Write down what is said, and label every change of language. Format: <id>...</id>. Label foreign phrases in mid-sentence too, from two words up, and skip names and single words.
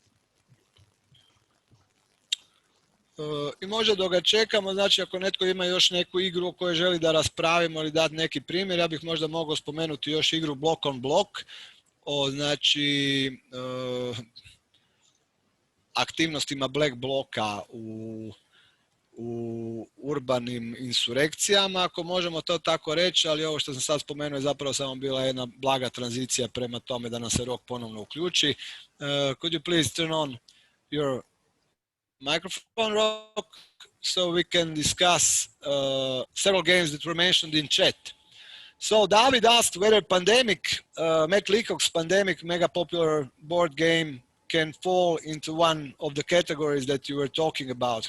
<hr>I možda dok ga čekamo, znači ako netko ima još neku igru o kojoj želi da raspravimo ili dati neki primjer, ja bih možda mogao spomenuti još igru Block on Block, znači aktivnostima black bloka u urbanim insurekcijama, ako možemo to tako reći, ali ovo što sam sad spomenuo je zapravo samo bila jedna blaga tranzicija prema tome da nam se Rok ponovno uključi.</hr> <en>Could you please turn on your microphone, Rok, so we can discuss several games that were mentioned in chat. So David asked whether Matt Leacock's Pandemic mega popular board game can fall into one of the categories that you were talking about.</en>